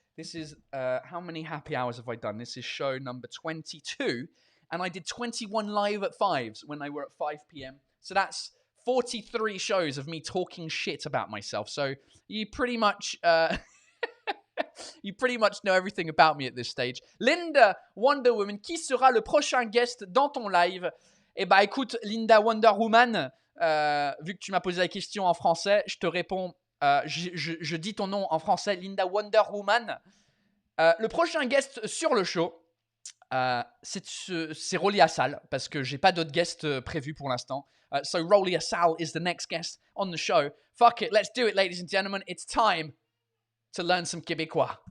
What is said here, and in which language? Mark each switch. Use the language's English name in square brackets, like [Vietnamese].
[English] This is, how many happy hours have I done? This is show number 22. And I did 21 live at 5s when they were at 5 p.m. So that's 43 shows of me talking shit about myself. So you pretty much you pretty much know everything about me at this stage. [French] Linda Wonder Woman, qui sera le prochain guest dans ton live? Eh ben écoute, Linda Wonder Woman, vu que tu m'as posé la question en français, je te réponds, je dis ton nom en français, Linda Wonder Woman. Le prochain guest sur le show, c'est Rolly Assal, parce que j'ai pas d'autres guests prévus pour l'instant. [English] So Rolly Assal is the next guest on the show. Fuck it, let's do it, ladies and gentlemen. It's time to learn some Québécois.